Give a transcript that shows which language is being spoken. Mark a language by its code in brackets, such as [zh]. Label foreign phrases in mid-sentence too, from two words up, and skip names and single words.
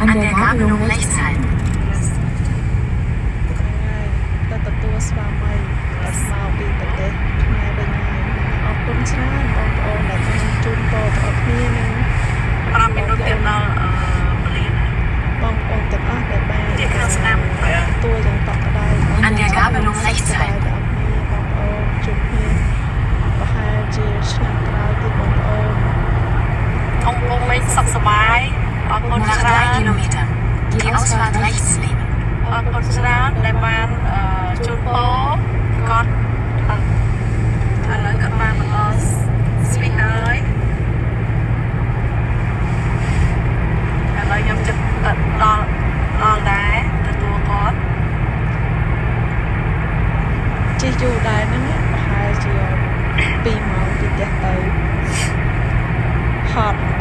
[de] der Gabelung rechts halten. [km] តែទទួលស្វាមីដែលមកពីប្រទេសខ្មែរវិញហើយអរគុណច្រើនបងប្អូនដែលបានជូនពរដល់គ្នានឹង5មីនុតទៀតដល់ពលានបងប្អូនទាំងអស់ដែលបានទទួលយ៉ាងតក់ក្ដៅ [de] An der Gabelung rechts halten. [km] បងប្អូនជួបគ្នាប្រហែលជាឆ្នាំក្រោយទៀតបងប្អូនអង្គលេងសុខសប្បាយអរគុណ [de] Nach [km] ច្រើន [de] 3 Kilometern die Ausfahrt rechts nehmen. [km] អរគុណច្រើនដែលបានជូនពរគាត់ឥឡូវគាត់បានបន្តស្វីហើយឥឡូវខ្ញុំចិត្តដល់ដែរទទួលគាត់ជិះយូរដែរហ្នឹងប្រហែលជា2ម៉ោងពីផ្ទះទៅហត់